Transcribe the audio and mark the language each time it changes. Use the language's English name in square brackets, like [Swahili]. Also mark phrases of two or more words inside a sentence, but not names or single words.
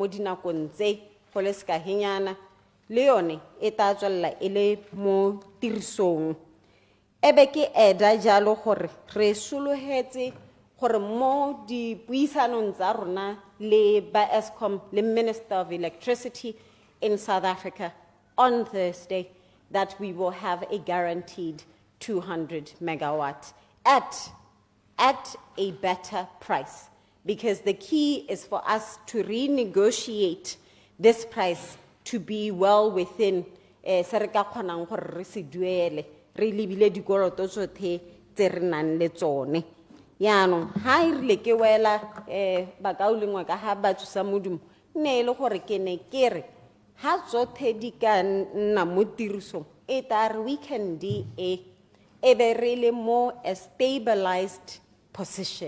[Tswana] dinakong tse go le ska henyana le yone e ta tswalla ele mo tirisong ebe ke eda jalo gore re solohetse gore mo dipuisanong tsa rona le ba Eskom le [English] Minister of Electricity in South Africa on Thursday that we will have a guaranteed 200 megawatts at a better price, because the key is for us to renegotiate this price to be well within [Tswana] se re ka kgonang gore re se duele re lebile dikoloto tsotlhe tse re nang le tsone. Yaanong ha e rile ke wela bakaulengwe ka ha ba tsusa modumo ne e le gore ke ne ke re ha tsotlhe di ka nna mo tirisong e tla re weekend e be re le mo [English] a stabilized position.